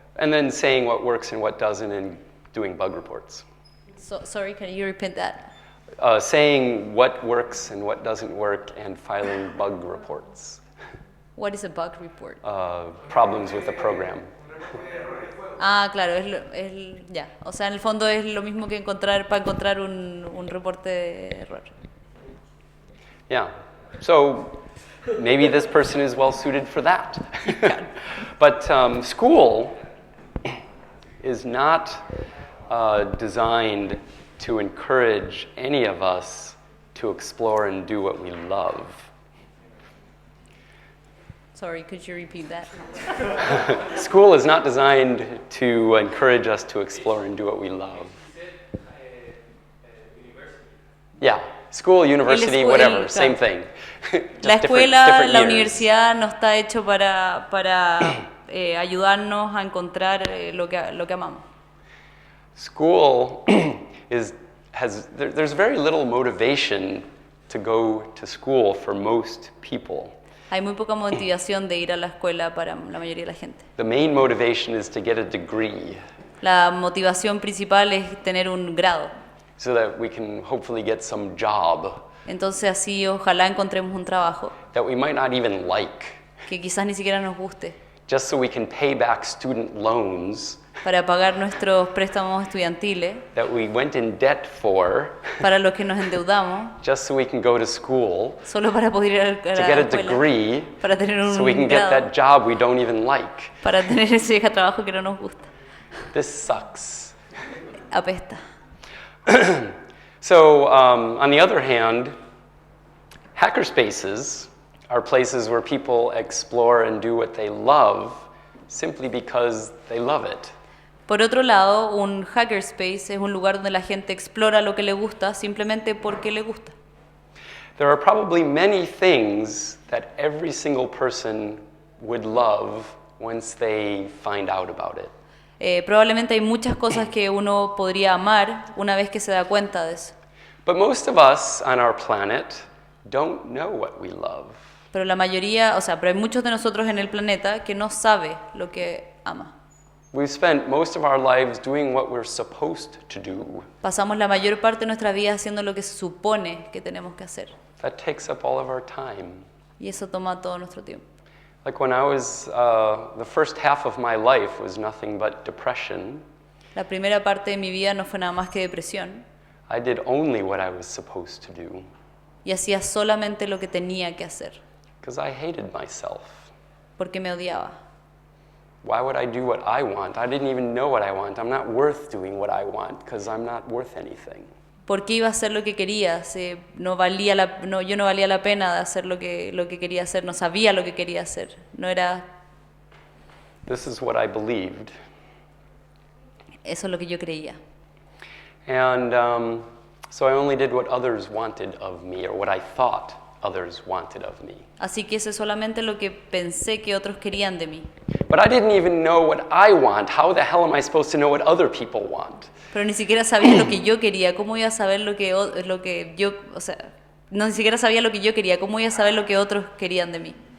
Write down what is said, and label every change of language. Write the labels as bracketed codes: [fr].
[en] And then saying what works and what doesn't and doing bug reports. Sorry, can you repeat that? saying what works and what doesn't work and filing bug reports. What is a bug report? Problems with the program. [es] Ah, claro, ya. O sea, en el fondo es lo mismo que para encontrar un reporte de error. [en] Yeah. So maybe this person is well suited for that. But school is not designed to encourage any of us to explore and do what we love. Sorry, could you repeat that? School is not designed to encourage us to explore and do what we love. Yeah, school, university, whatever, same thing. [es] La escuela, la universidad no está hecho para ayudarnos a encontrar lo que amamos. [en] School there's very little motivation to go to school for most people. [es] Hay muy poca motivación de ir a la escuela para la mayoría de la gente. [en] The main motivation is to get a degree. [es] La motivación principal es tener un grado. [en] So that we can hopefully get some job. [es] Entonces así ojalá encontremos un trabajo. [en] That we might not even like. [es] Que quizás ni siquiera nos guste. [en] Just so we can pay back student loans. [es] Para pagar nuestros préstamos estudiantiles. [en] That we went in debt for. [es] Para los que nos endeudamos. [en] Just so we can go to school. [es] Solo para poder ir a la escuela. [en] To get a degree. [es] Para tener un [en] so we can [es] grado, [en] get that job we don't even like. [es] Para tener ese trabajo que no nos gusta. [en] This sucks. [es] Apesta. [en] So, on the other hand, hackerspaces are places where people explore and do what they love simply because they love it. [es] Por otro lado, un hackerspace es un lugar donde la gente explora lo que le gusta simplemente porque le gusta. [en] There are probably many things that every single person would love once they find out about it. [es] Probablemente hay muchas cosas que uno podría amar una vez que se da cuenta de eso. [en] But most of us on our planet don't know what we love. [es] Pero la mayoría, pero hay muchos de nosotros en el planeta que no sabe lo que ama. [en] We've spent most of our lives doing what we're supposed to do. [es] Pasamos la mayor parte de nuestra vida haciendo lo que se supone que tenemos que hacer. [en] That takes up all of our time. [es] Y eso toma todo nuestro tiempo. [en] Like when I was, the first half of my life was nothing but depression. [es] La primera parte de mi vida no fue nada más que depresión. [en] I did only what I was supposed to do. [es] Y hacía solamente lo que tenía que hacer. [en] Because I hated myself. [es] Porque me odiaba. [en] Why would I do what I want? I didn't even know what I want. I'm not worth doing what I want because I'm not worth anything. [es] ¿Por qué iba a hacer lo que quería? Yo no valía la pena de hacer lo que quería hacer, no sabía lo que quería hacer. No era... [en] This is what I believed. [es] Eso es lo que yo creía. [en] And so I only did what others wanted of me, or what I thought others wanted of me. [es] Así que hice solamente lo que pensé que otros querían de mí. [en] But I didn't even know what I want. How the hell am I supposed to know what other people want? [es] Pero ni siquiera sabía lo que yo quería. ¿Cómo iba a saber lo que yo, no ni siquiera sabía lo que yo quería. ¿Cómo iba a saber lo que otros querían de mí?